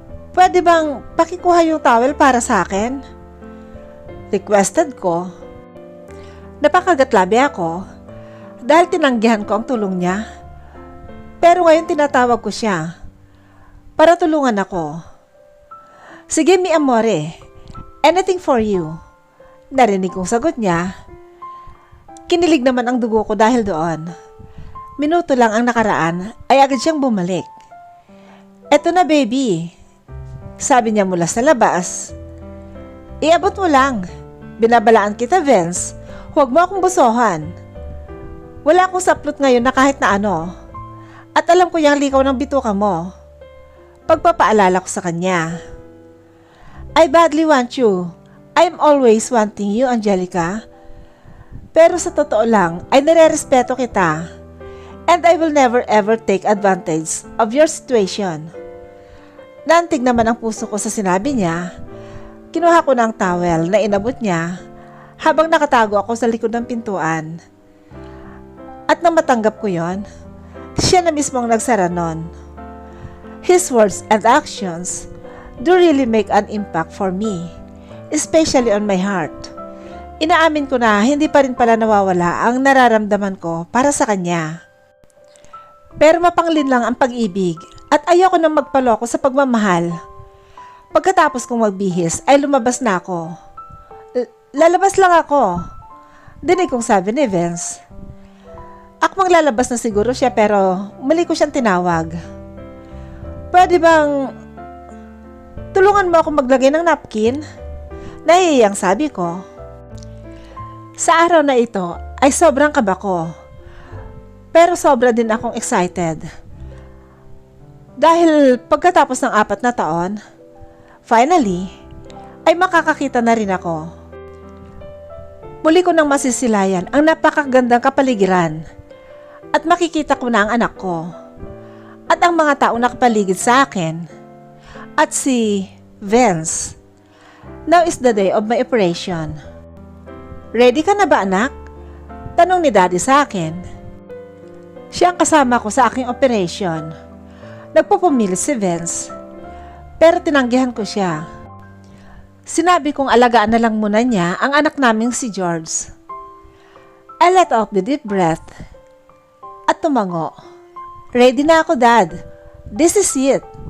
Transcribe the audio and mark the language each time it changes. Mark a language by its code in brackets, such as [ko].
[tl] Pwede bang pakikuha yung towel para sa akin? Requested ko. Napakagatlabi ako dahil tinanggihan ko ang tulong niya. Pero ngayon tinatawag ko siya para tulungan ako. Sige [en] mi amore, anything for you. [tl] Narinig kong sagot niya. Kinilig naman ang dugo ko dahil doon. Minuto lang ang nakaraan ay agad siyang bumalik. Eto na baby, sabi niya mula sa labas. Iabot mo lang. Binabalaan kita, Vince. Huwag mo akong busohan. Wala akong saplot ngayon na kahit na ano. At alam ko yung likaw ng bituka mo. Pagpapaalala ko sa kanya. [en] I badly want you. I'm always wanting you, [tl] Angelica. Pero sa totoo lang, ay nire-respeto kita. [en] And I will never ever take advantage of your situation. [tl] Naantig naman ang puso ko sa sinabi niya. Kinuha ko ng towel na inabot niya habang nakatago ako sa likod ng pintuan. At nang matanggap ko yon, siya na mismo ang nagsara nun. [en] His words and actions do really make an impact for me, especially on my heart. [tl] Inaamin ko na hindi pa rin pala nawawala ang nararamdaman ko para sa kanya. Pero mapanglin lang ang pag-ibig at ayoko nang magpaloko sa pagmamahal. Pagkatapos kong magbihis ay lumabas na ako. Lalabas lang ako. Dinig kong sabi ni Vince. Akmang lalabas na siguro siya pero mali ko siyang tinawag. Pwede bang tulungan mo ako maglagay ng napkin? Nahihiyang sabi ko. Sa araw na ito ay sobrang kaba ko. Pero sobra din akong excited. Dahil pagkatapos ng 4 na taon, finally, ay makakakita na rin ako. Muli ko nang masisilayan ang napakagandang kapaligiran at makikita ko na ang anak ko at ang mga taong nakapaligid sa akin at si Vince. [en] Now is the day of my operation. [tl] Ready ka na ba, anak? Tanong ni Daddy sa akin. Siya ang kasama ko sa aking operation. Nagpupumili si Vince, pero tinanggihan ko siya. Sinabi kong alagaan na lang muna niya ang anak naming si George. [en] I let out the deep breath [tl] at tumango. Ready na ako, [en] Dad. This is it.